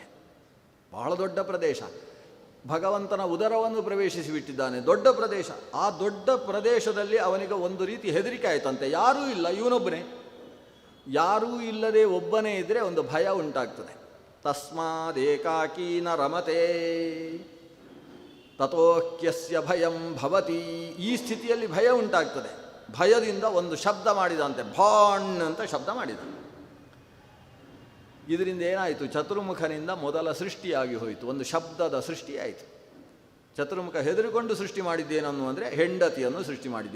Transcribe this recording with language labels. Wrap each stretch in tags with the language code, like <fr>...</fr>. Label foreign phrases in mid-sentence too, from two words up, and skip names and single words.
<kn>ಬಹಳ ದೊಡ್ಡ ಪ್ರದೇಶ. ಭಗವಂತನ ಉದರವನ್ನು ಪ್ರವೇಶಿಸಿ ಬಿಟ್ಟಿದ್ದಾನೆ. ದೊಡ್ಡ ಪ್ರದೇಶ. ಆ ದೊಡ್ಡ ಪ್ರದೇಶದಲ್ಲಿ ಅವನಿಗೆ ಒಂದು ರೀತಿ ಹೆದರಿಕೆ ಆಯ್ತಂತೆ. ಯಾರೂ ಇಲ್ಲ, ಇವನೊಬ್ಬನೇ. ಯಾರೂ ಇಲ್ಲದೆ ಒಬ್ಬನೇ ಇದ್ದರೆ ಒಂದು ಭಯ ಉಂಟಾಗ್ತದೆ.</kn> <sa>ತಸ್ಮಾದೇಕಾಕೀನ ರಮತೆ ತಥೋಕ್ಯಸ್ಯ ಭಯಂ ಭವತಿ.</sa> <kn>ಈ ಸ್ಥಿತಿಯಲ್ಲಿ ಭಯ ಉಂಟಾಗ್ತದೆ. ಭಯದಿಂದ ಒಂದು ಶಬ್ದ ಮಾಡಿದಂತೆ, ಭಾಣ್ ಅಂತ ಶಬ್ದ ಮಾಡಿದ. ಇದರಿಂದ ಏನಾಯಿತು? ಚತುರ್ಮುಖನಿಂದ ಮೊದಲ ಸೃಷ್ಟಿಯಾಗಿ ಹೋಯಿತು. ಒಂದು ಶಬ್ದದ ಸೃಷ್ಟಿಯಾಯಿತು. ಚತುರ್ಮುಖ ಹೆದರಿಕೊಂಡು ಸೃಷ್ಟಿ ಮಾಡಿದ್ದೇನನ್ನು ಅಂದರೆ ಹೆಂಡತಿಯನ್ನು ಸೃಷ್ಟಿ ಮಾಡಿದ್ದೆ.</kn>